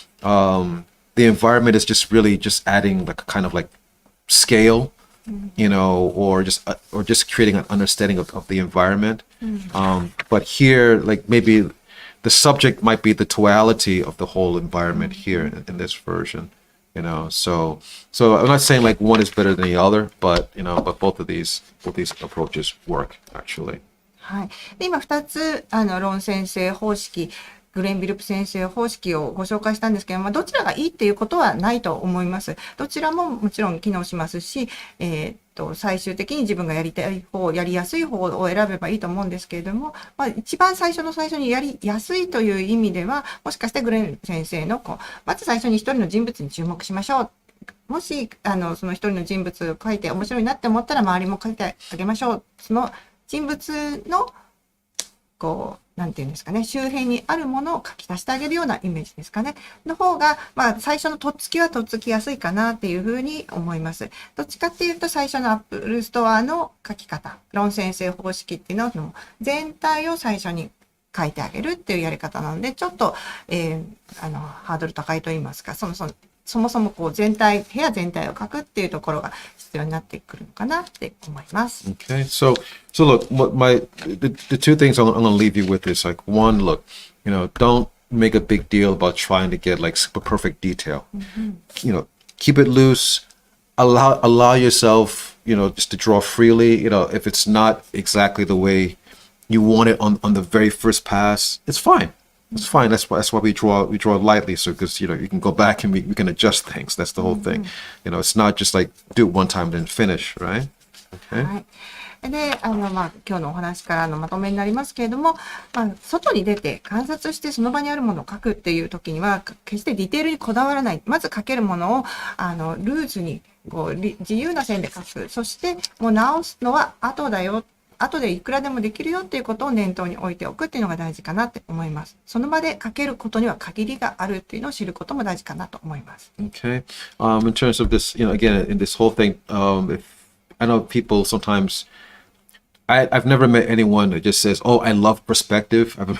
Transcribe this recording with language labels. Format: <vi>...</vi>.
<en>The environment is just really just adding like a kind of like scale, or just creating an understanding of the environment. But here, like maybe the subject might be the totality of the whole environment here in this version, so I'm not saying like one is better than the other, but both these approaches work actually.</en> <ja>はい。で、今2つ、ロン先生方式、グレン・ビルプ先生方式をご紹介したんですけども、どちらがいいっていうことはないと思います。どちらももちろん機能しますし、最終的に自分がやりたい方、やりやすい方を選べばいいと思うんですけれども、一番最初にやりやすいという意味では、もしかしてグレン先生のまず最初に一人の人物に注目しましょう。もし、その一人の人物を書いて面白いなって思ったら周りも書いてあげましょう。その人物の、なんていうんですかね、周辺にあるものを書き足してあげるようなイメージですかね。の方が、最初のとっつきはとっつきやすいかなっていうふうに思います。どっちかっていうと、最初のアップルストアの書き方、ロン先生方式っていうのは、全体を最初に書いてあげるっていうやり方なので、ちょっと、ハードル高いと言いますか、そもそも部屋全体を書くっていうところが必要になってくるのかなって思います。</ja> <en>Okay, so look, the two things I'm gonna leave you with is like one, look, don't make a big deal about trying to get like super perfect detail. Keep it loose. Allow yourself, just to draw freely. If it's not exactly the way you want it on the very first pass, it's fine. It's fine. That's why we draw lightly, so because you can go back and we can adjust things. That's the whole thing. It's not just like do it one time then finish, right? Okay.</en> <ja>はい。で、今日のお話からのまとめになりますけれども、外に出て観察してその場にあるものを書くっていう時には、決してディテールにこだわらない。まず書けるものを、ルーズに、自由な線で書く。そして、もう直すのは後だよ。後でいくらでもできるよっていうことを念頭に置いておくっていうのが大事かなって思います。その場で書けることには限りがあるっていうのを知ることも大事かなと思います。</ja> <en>Okay. In terms of this, again, in this whole thing, if I know people sometimes, I've never met anyone that just says, "Oh, I love perspective."</en>